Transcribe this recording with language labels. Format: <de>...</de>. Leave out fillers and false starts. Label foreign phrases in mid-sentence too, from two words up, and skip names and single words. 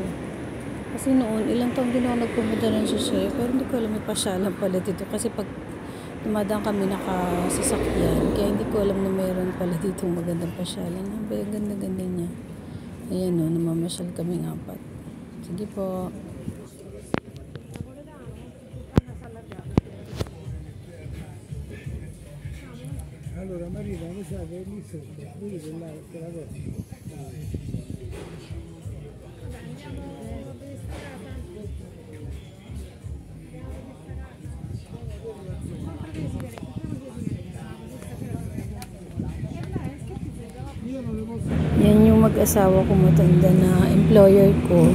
<tl>Kasi noon, ilang taon din ako nagpumunta ng Susay, pero hindi ko alam may pasyalan pala dito. Kasi pag dumadaan kami nakasasakyan, kaya hindi ko alam na meron pala dito magandang pasyalan. Ang ganda-ganda niya. Ayan o, namamasyal kami ng apat. Sige po.</tl> <it>Allora Marina, mi sa che lì sotto, vedi quella cosa.</it> <tl>Yan yung mag-asawa ko matanda na employer ko.</tl>